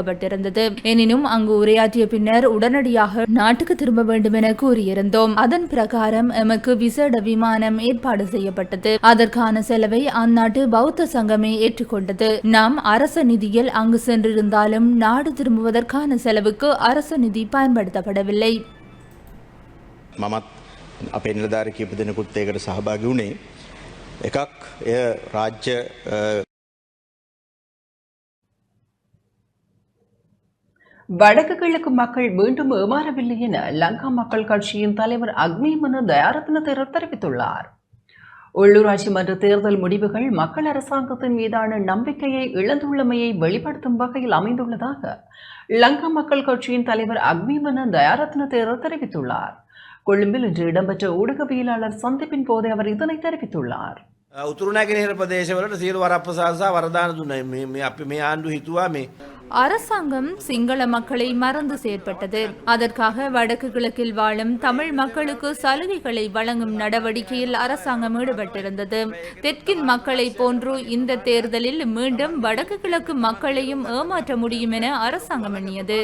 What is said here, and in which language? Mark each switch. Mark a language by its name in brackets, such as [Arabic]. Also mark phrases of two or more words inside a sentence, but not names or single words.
[Tamil] எனினும் அங்கு உரையாற்றிய பின்னர் உடனடியாக நாட்டிற்கு நாட்டுக்கு திரும்ப வேண்டும் என கூறியிருந்தோம். அதன் பிரகாரம் எமக்கு விசேட விமானம் ஏற்பாடு செய்யப்பட்டது. அதற்கான செலவை அந்நாட்டு பௌத்த சங்கமே ஏற்றுக்கொண்டது. நாம் அரச நிதியில் அங்கு சென்றிருந்தாலும் நாடு திரும்புவதற்கான செலவுக்கு அரச நிதி பயன்படுத்தப்படவில்லை. [Sinhala] මමත් අපේ නිලධාරී කීප දෙනෙකුත් ඒකට සහභාගී වුණේ. එකක් එය රාජ්‍ය [Tamil] வடக்கு கிழக்கு மக்கள் மீண்டும் ஏமாறவில்லை என லங்கா மக்கள் கட்சியின் தலைவர் அக்னிமன தயாரத்ன தேரர் தெரிவித்துள்ளார். உள்ளூராட்சி மன்ற தேர்தல் முடிவுகள் மக்கள் அரசாங்கத்தின் மீதான நம்பிக்கையை இழந்துள்ளமையை வெளிப்படுத்தும் வகையில் அமைந்துள்ளதாக லங்கா மக்கள் கட்சியின் தலைவர் அக்னிமன தயாரத்ன தேரர் தெரிவித்துள்ளார். கொழும்பில் இன்று இடம்பெற்ற ஊடகவியலாளர் சந்திப்பின் போது அவர் இதனை தெரிவித்துள்ளார். [Sinhala] උතුරු නැගෙනහිර ප්‍රදේශවලට සියලු වරප්‍රසාද සහ වරදාන දුන්නා. මේ අපි මේ ආණ්ඩුව හිතුවා මේ [Tamil] அரசாங்கம் சிங்கள மக்களை மறந்து செயற்பட்டது. அதற்காக வடக்கு கிழக்கில் வாழும் தமிழ் மக்களுக்கு சலுகைகளை வழங்கும் நடவடிக்கையில் அரசாங்கம் ஈடுபட்டிருந்தது. தெற்கின் மக்களை போன்று இந்த தேர்தலில் மீண்டும் வடக்கு கிழக்கு மக்களையும் ஏமாற்ற முடியும் என அரசாங்கம் எண்ணியது.